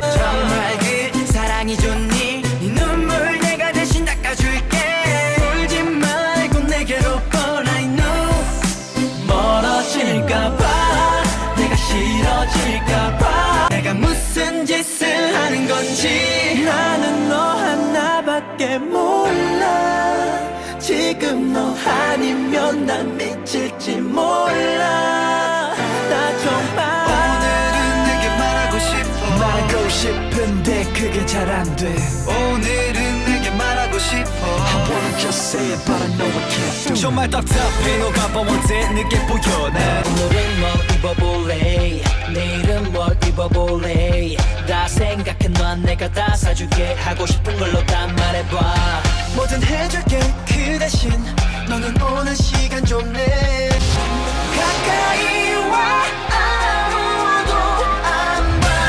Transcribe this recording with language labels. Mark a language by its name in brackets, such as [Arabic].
[Korean] 정말 그 사랑이 좋니 네 눈물 내가 대신 닦아줄게 울지 말고 내게로 [English] call I know [Korean] 멀어질까봐 내가 싫어질까봐 내가 무슨 짓을 하는 건지 나는 너 하나밖에 몰라 지금 너 아니면 난 미칠지 몰라 나 정말 오늘은 내게 말하고 싶어 말하고 싶은데 그게 잘 안 돼 오늘은 내게 말하고 싶어 [English] I wanna just say it but I know I can't do it [Korean] 정말 답답해 너가 언제 늦게 보여 난 오늘은 뭘 입어볼래 내일은 뭘 입어볼래 다 생각해 넌 내가 다 사줄게 하고 싶은 걸로 다 말해봐 뭐든 해줄게 그 대신 너는 오는 시간 좀 내 가까이 와 아무도 안 봐